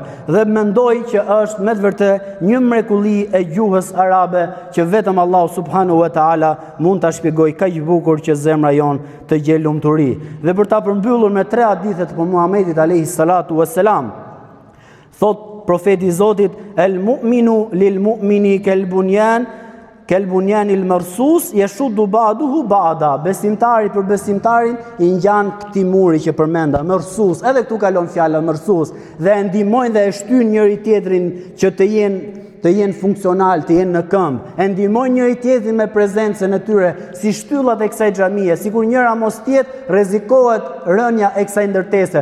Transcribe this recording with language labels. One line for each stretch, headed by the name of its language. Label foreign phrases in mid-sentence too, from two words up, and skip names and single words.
Albanian: Dhe mendoj që është me të vërtetë një mrekulli e gjuhës arabe që vetëm Allahu
Arabic: سبحانه وتعالى
Albanian: mund ta shpjegojë kaq bukur që zemra jon të gjej lumturi. Dhe për ta përmbyllur me 3 hadithe të Muhamedit
Arabic: عليه الصلاة والسلام,
Albanian: thot profeti i Zotit,
Arabic: المؤمن للمؤمن كالبنيان المرصوص يشد بعضه بعضا.
Albanian: Besimtari për besimtarin i ngjan këtij muri që përmenda, marsus, edhe këtu kalon fjala marsus, dhe e ndihmojnë dhe e shtyn njëri tjetrin që të jenë të jenë funksional, të jenë në këmbë, e ndihmojnë njëri tjetrin me prezencën e tyre, si shtyllat e kësaj xhamie, sikur njëra mos tjetë, rrezikohet rënja e kësaj ndërtese.